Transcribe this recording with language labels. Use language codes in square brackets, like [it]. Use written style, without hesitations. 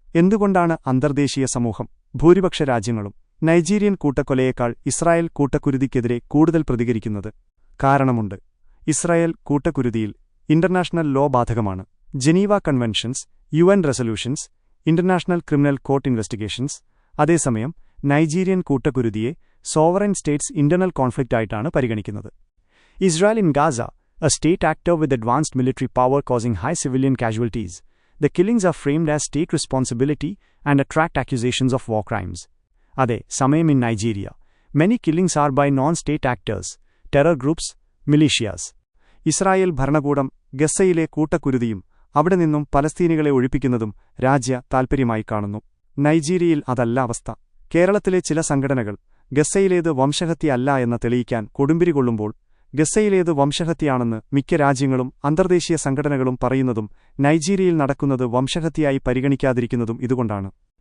[ml] എന്തുകൊണ്ടാണ് അന്തർദേശീയ സമൂഹം, ഭൂരിപക്ഷ രാജ്യങ്ങളും നൈജീരിയൻ കൂട്ടക്കൊലയേക്കാൾ ഇസ്രായേൽ കൂട്ടക്കുരുതിക്കെതിരെ കൂടുതൽ പ്രതികരിക്കുന്നത്? കാരണമുണ്ട്. ഇസ്രായേൽ കൂട്ടക്കുരുതിയിൽ ഇന്റർനാഷണൽ ലോ ബാധകമാണ്. Geneva conventions, UN resolutions, international criminal court investigations. അതേസമയം Nigerian കൂട്ടക്കുരുതിയെ sovereign States internal conflict ആയിട്ടാണ് പരിഗണിക്കുന്നത്. [en] Israel in Gaza, a state actor with advanced military power causing high civilian casualties. The killings are framed as state responsibility and attract accusations of war crimes. Ade, സമയം in Nigeria. Many killings are by non-state actors, terror groups, militias. [ml] Israel ഭരണകൂടം ഗസയിലെ കൂട്ടക്കുരുതിയും അവിടെ നിന്നും പലസ്തീനികളെ ഒഴിപ്പിക്കുന്നതും രാജ്യ താൽപര്യമായി കാണുന്നു. നൈജീരിയയിൽ അതല്ല അവസ്ഥ. കേരളത്തിലെ ചില സംഘടനകൾ ഗസയിലേത് വംശഹത്യ അല്ല എന്ന് തെളിയിക്കാൻ കൊടുമ്പിരി കൊള്ളുമ്പോൾ ഗസയിലേത് വംശഹത്യയാണെന്ന് മിക്ക രാജ്യങ്ങളും അന്തർദേശീയ സംഘടനകളും പറയുന്നതും നൈജീരിയയിൽ നടക്കുന്നത് വംശഹത്യയായി പരിഗണിക്കാതിരിക്കുന്നതും ഇതുകൊണ്ടാണ്.